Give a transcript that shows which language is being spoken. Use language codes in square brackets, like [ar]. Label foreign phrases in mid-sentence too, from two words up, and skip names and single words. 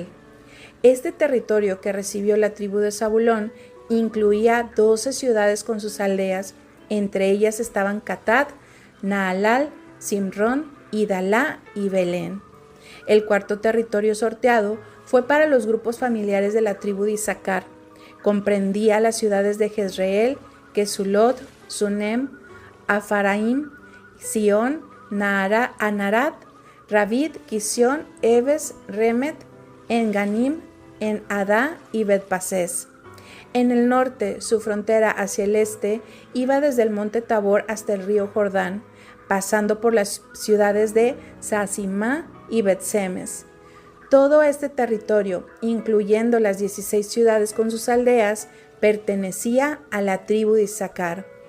[es] Este territorio que recibió la tribu de Zabulón incluía 12 ciudades con sus aldeas. Entre ellas estaban Catat, Naalal, Simrón, Idalá y Belén. El cuarto territorio sorteado fue para los grupos familiares de la tribu de Isaacar. Comprendía las ciudades de Jezreel, Kesulot, Sunem, Afaraim, Sion, Anarat, Ravid, Kisión, Eves, Remet, Enganim, En-Adá y Bet-Pasés. En el norte, su frontera hacia el este iba desde el monte Tabor hasta el río Jordán, pasando por las ciudades de Zasimá y Bet-Semes. Todo este territorio, incluyendo las 16 ciudades con sus aldeas, pertenecía a la tribu de Isaacar.